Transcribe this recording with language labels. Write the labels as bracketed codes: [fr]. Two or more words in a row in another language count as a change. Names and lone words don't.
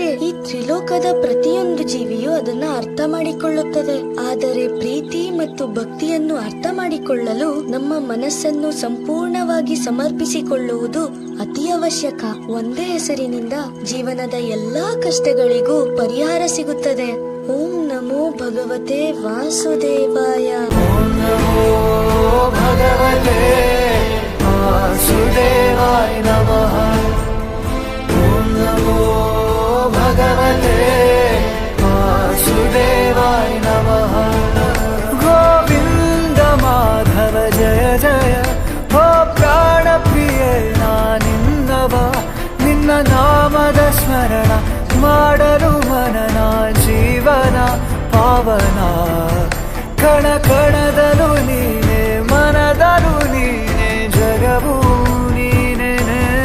[kn] ಈ ತ್ರಿಲೋಕದ ಪ್ರತಿಯೊಂದು ಜೀವಿಯು ಅದನ್ನ ಅರ್ಥ ಮಾಡಿಕೊಳ್ಳುತ್ತದೆ. ಆದರೆ ಪ್ರೀತಿ ಮತ್ತು ಭಕ್ತಿಯನ್ನು ಅರ್ಥ ಮಾಡಿಕೊಳ್ಳಲು ನಮ್ಮ ಮನಸ್ಸನ್ನು ಸಂಪೂರ್ಣವಾಗಿ ಸಮರ್ಪಿಸಿಕೊಳ್ಳುವುದು ಅತಿ ಅವಶ್ಯಕ. ಒಂದೇ ಹೆಸರಿನಿಂದ ಜೀವನದ ಎಲ್ಲಾ ಕಷ್ಟಗಳಿಗೂ ಪರಿಹಾರ ಸಿಗುತ್ತದೆ. [sa] ಓಂ ನಮೋ ಭಗವತೆ ವಾಸುದೇವಾಯ. ಓಂ ನಮೋ ಭಗವತೆ ವಾಸುದೇವಾಯ ನಮಃ. ಓಂ ನಮೋ ಭಗವತೆ ವಾಸುದೇವಾಯ ನಮಃ. [kn] ಗೋವಿಂದ ಮಾಧವ ಜಯ ಜಯ, ಓ ಪ್ರಾಣ ಪ್ರಿಯೇ ನಾನಿನ್ನವ. ನಿನ್ನ ನಾಮದ ಸ್ಮರಣ ಮಾಡಲು ಮನನ ಜೀವನ ಪಾವನ. ಕಣ ಕಣದಲು ನೀನೆ, ಮನದಲು ನೀನೆ, ಜಗವು ನೀನೆ.